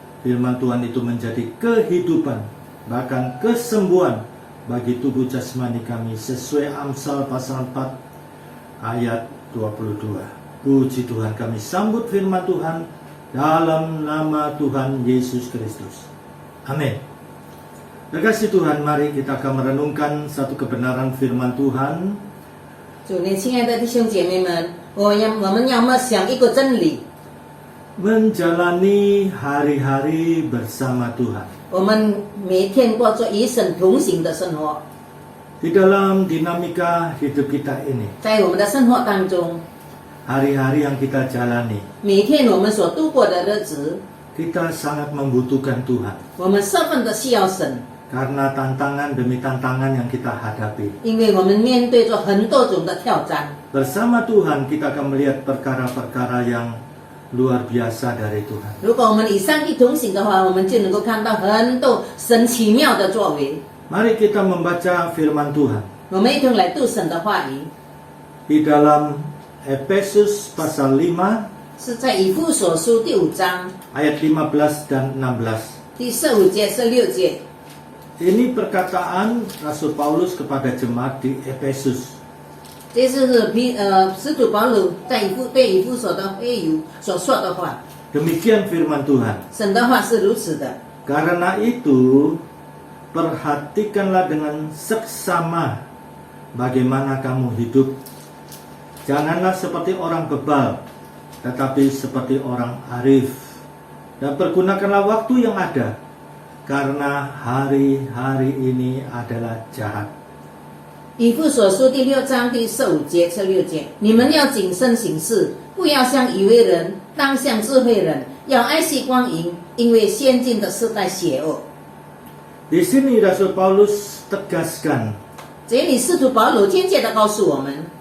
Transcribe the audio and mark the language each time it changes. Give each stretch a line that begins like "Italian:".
Indonesian: Firman Tuhan itu menjadi kehidupan, bahkan kesembuhan bagi tubuh jasmani kami, sesuai Amsal pasal 4 ayat 22. Puji Tuhan, kami sambut firman Tuhan dalam nama Tuhan Yesus Kristus. Amin. Terkasih Tuhan, mari kita akan merenungkan satu kebenaran firman Tuhan.
Chinese: 主内亲爱的弟兄姐妹们，我们要默想一个真理。
Indonesian: Menjalani hari-hari bersama Tuhan.
Chinese: 我们每天过着与神同行的生活，
Indonesian: Di dalam dinamika hidup kita ini,
Chinese: 在我们的生活当中，
Indonesian: hari-hari yang kita jalani,
Chinese: 每天我们所度过的日子，
Indonesian: kita sangat membutuhkan Tuhan.
Chinese: 我们十分的需要神，
Indonesian: Karena tantangan demi tantangan yang kita hadapi.
Chinese: 因为我们面对着很多种的挑战。
Indonesian: Bersama Tuhan kita akan melihat perkara-perkara yang luar biasa dari Tuhan.
Chinese: 如果我们与上帝同行的话，我们就能够看到很多神奇妙的作为。
Indonesian: Mari kita membaca firman Tuhan
Chinese: 我们一同来读神的话语，
Indonesian: di dalam Efesus pasal 5
Chinese: 是在以弗所书第5章
Indonesian: ayat 15 dan 16.
Chinese: 第15节、16节。
Indonesian: Ini perkataan Rasul Paulus kepada jemaat di Efesus.
Chinese: 这是使徒保罗对以弗所的会友所说的话。
Indonesian: Demikian firman Tuhan.
Chinese: 神的话是如此的。
Indonesian: Karena itu, perhatikanlah dengan seksama bagaimana kamu hidup. Janganlah seperti orang bebal, tetapi seperti orang arif. Dan pergunakanlah waktu yang ada, karena hari-hari ini adalah jahat.
Chinese: 以弗所书第6章第15节、16节，你们要谨慎行事，不要像以为人，当像智慧人，要爱惜光阴，因为现今的世代邪恶。
Indonesian: Di sini Rasul Paulus tegaskan
Chinese: 这里使徒保罗间接的告诉我们，